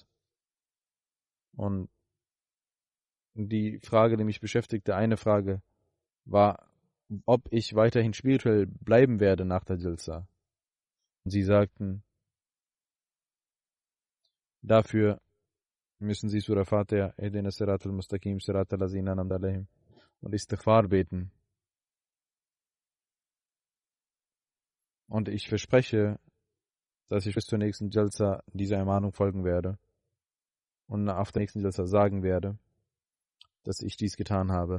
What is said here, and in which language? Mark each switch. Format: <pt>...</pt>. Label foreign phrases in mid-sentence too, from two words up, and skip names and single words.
<de>Und die Frage, die mich beschäftigte, eine Frage, war, ob ich weiterhin spirituell bleiben werde nach der Jalsa. Und sie sagten, dafür müssen sie Surah Fatiha,</de> <ar>اهدنا الصراط المستقيم صراط الذين أنعمت عليهم</ar> <de>und Istighfar beten. Und ich verspreche, dass ich bis zur nächsten Jalsa dieser Ermahnung folgen werde und auf der nächsten Jalsa sagen werde, dass ich dies getan habe.</de>